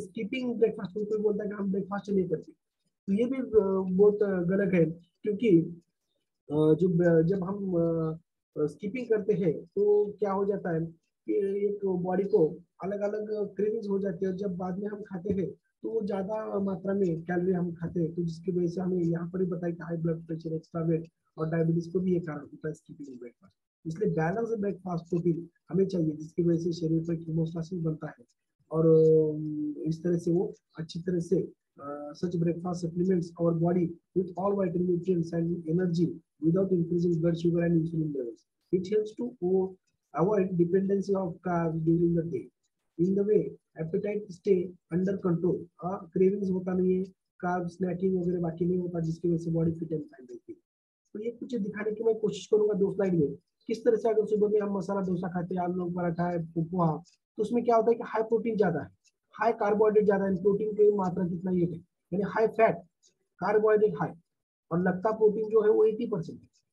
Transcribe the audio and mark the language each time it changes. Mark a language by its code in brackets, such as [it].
[hi] Skipping breakfast कोई बोलता है कि हम ब्रेकफास्ट नहीं करते तो ये भी बहुत गलत है क्योंकि जब हम स्कीपिंग करते हैं तो क्या हो जाता है कि एक बॉडी को अलग अलग क्रेविंग्स हो जाती है और जब बाद में हम खाते हैं तो वो ज्यादा मात्रा में कैलोरी हम खाते हैं तो जिसकी वजह से हमें यहाँ पर ही बताया कि high blood pressure extra weight और डायबिटीज को भी ये कारण होता है स्कीपिंग ब्रेकफास्ट। इसलिए बैलेंस ब्रेकफास्ट प्रोटीन हमें चाहिए जिसकी वजह से शरीर पर कीमोस्टासिस बनता है और इस तरह से वो अच्छी तरह से [en] such breakfast supplements our body with all vitamin nutrients and energy without increasing blood sugar and insulin levels. It helps to avoid dependency of carbs during the day. In the way, appetite stay under control. [hi] Cravings होता नहीं है, carbs snacking वगैरह बाकी नहीं होता जिसकी वजह से बॉडी फिट एंड फाइन रहती है। तो ये कुछ दिखाने की मैं कोशिश करूंगा 2 स्लाइड में किस तरह से अगर सुबह में हम मसाला डोसा खाते हैं आलू पराठा है पोहा तो उसमें क्या होता है कि हाई प्रोटीन ज्यादा है हाई कार्बोहाइड्रेट ज्यादा है प्रोटीन की मात्रा कितना ये है यानी हाई फैट कार्बोहाइड्रेट हाई और लगता प्रोटीन जो है वो 80% है।